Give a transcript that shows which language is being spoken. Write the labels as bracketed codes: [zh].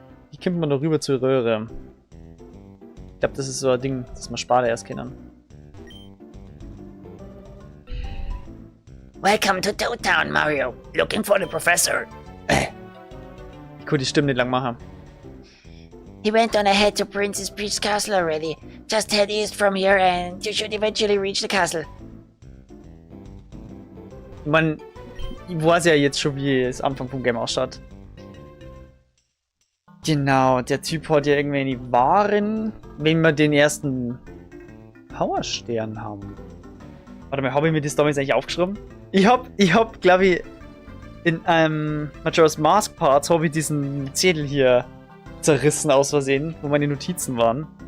[de] Wie kommt man da rüber zur Röhre? Ich glaube, das ist so ein Ding, das man Spade erst kennen. [en] Welcome to Town, Mario. Looking for the professor. [de] Ich konnte die Stimme nicht lang machen. [en] He went on ahead to Princess Peach's castle already. Just head east from here and you should eventually reach the castle. [de] Ich meine, ich weiß ja jetzt schon, wie es Anfang vom Game ausschaut. Genau, der Typ hat ja irgendwie die Waren, wenn wir den ersten Powerstern haben. Warte mal, habe ich mir das damals eigentlich aufgeschrieben? Ich hab, glaube ich, in einem Majora's Mask Parts habe ich diesen Zettel hier zerrissen aus Versehen, wo meine Notizen waren.